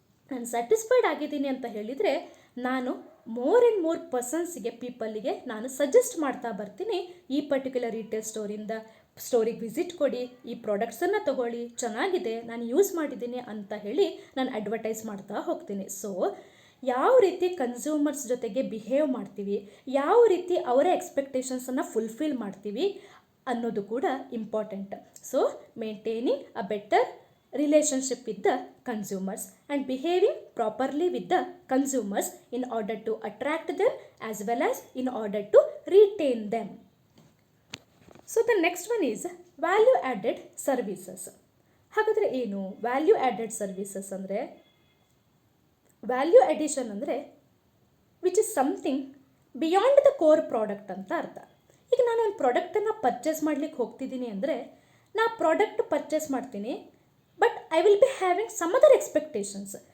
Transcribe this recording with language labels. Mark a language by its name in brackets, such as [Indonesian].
[Kannada] ನಾನು ಸ್ಯಾಟಿಸ್ಫೈಡ್ ಆಗಿದ್ದೀನಿ ಅಂತ ಹೇಳಿದರೆ ನಾನು ಮೋರ್ ಆ್ಯಂಡ್ ಮೋರ್ ಪರ್ಸನ್ಸಿಗೆ, ಪೀಪಲ್ಲಿಗೆ ನಾನು ಸಜೆಸ್ಟ್ ಮಾಡ್ತಾ ಬರ್ತೀನಿ, ಈ ಪರ್ಟಿಕ್ಯುಲರ್ ರಿಟೇಲ್ ಸ್ಟೋರಿಗೆ ವಿಸಿಟ್ ಕೊಡಿ, ಈ ಪ್ರಾಡಕ್ಟ್ಸನ್ನು ತಗೊಳ್ಳಿ, ಚೆನ್ನಾಗಿದೆ, ನಾನು ಯೂಸ್ ಮಾಡಿದ್ದೀನಿ ಅಂತ ಹೇಳಿ ನಾನು ಅಡ್ವರ್ಟೈಸ್ ಮಾಡ್ತಾ ಹೋಗ್ತೀನಿ. ಸೊ ಯಾವ ರೀತಿ ಕನ್ಸ್ಯೂಮರ್ಸ್ ಜೊತೆಗೆ ಬಿಹೇವ್ ಮಾಡ್ತೀವಿ, ಯಾವ ರೀತಿ ಅವರ ಎಕ್ಸ್ಪೆಕ್ಟೇಷನ್ಸನ್ನು ಫುಲ್ಫಿಲ್ ಮಾಡ್ತೀವಿ ಅನ್ನೋದು ಕೂಡ important. [English] So maintaining a better relationship with the consumers and behaving properly with the consumers in order to attract them as well as in order to retain them. So the next one is value added services. [Kannada] ಹಾಗಾದರೆ ಏನು value added services ಅಂದರೆ? Value addition ಅಂದರೆ [English] which is something beyond the core product [Kannada] ಅಂತ ಅರ್ಥ. ಈಗ ನಾನು ಒಂದು ಪ್ರಾಡಕ್ಟನ್ನು ಪರ್ಚೇಸ್ ಮಾಡಲಿಕ್ಕೆ ಹೋಗ್ತಿದ್ದೀನಿ ಅಂದರೆ, ನಾ ಪ್ರಾಡಕ್ಟ್ ಪರ್ಚೇಸ್ ಮಾಡ್ತೀನಿ, [English] But I will be having some other expectations.